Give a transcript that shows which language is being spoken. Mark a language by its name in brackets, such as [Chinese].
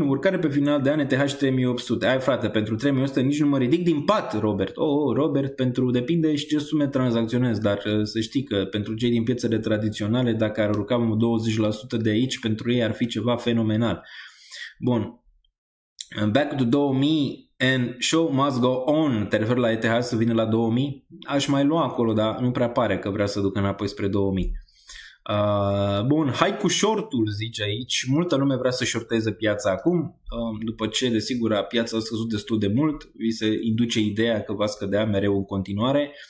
[Romanian] Urcare pe final de an ETH 3800. Ai frate, pentru 3800 nici nu mă ridic din pat, Robert. Robert, depinde și ce sume tranzacționezi, dar să știi că pentru cei din piețele tradiționale, dacă ar urca 20% de aici, pentru ei ar fi ceva fenomenal. Bun. [English] Back to 2000 and show must go on. [Romanian] Te referi la ETH să vină la 2000? Aș mai lua acolo, dar nu prea pare că vrea să ducă înapoi spre 2000. Bun, hai cu short-ul, zice aici. Multă lume vrea să shorteze piața acum, după ce, desigur, piața a scăzut destul de mult, vi se induce ideea că va scădea mereu în continuare.